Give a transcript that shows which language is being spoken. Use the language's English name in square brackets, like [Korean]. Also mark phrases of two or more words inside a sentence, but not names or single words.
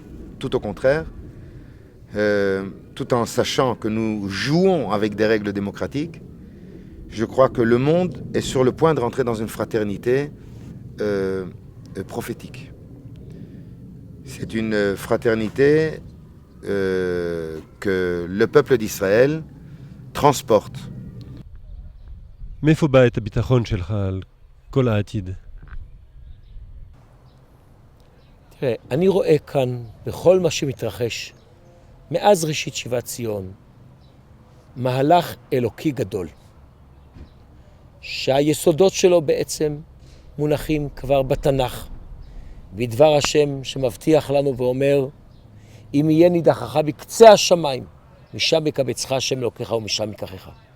[French] Tout au contraire, tout en sachant que nous jouons avec des règles démocratiques, je crois que le monde est sur le point de rentrer dans une fraternité prophétique. C'est une fraternité que le peuple d'Israël transporte. [Hebrew] מאיפה בא את הביטחון שלך על כל העתיד? תראה, אני רואה כאן, בכל מה שמתרחש, מאז ראשית שיבת ציון, מהלך אלוקי גדול, שהיסודות שלו בעצם מונחים כבר בתנ"ך, בדבר השם שמבטיח לנו ואומר, אם יהיה נידחך בקצה השמיים, משם יקבצך השם אלוקיך ומשם ייקחך.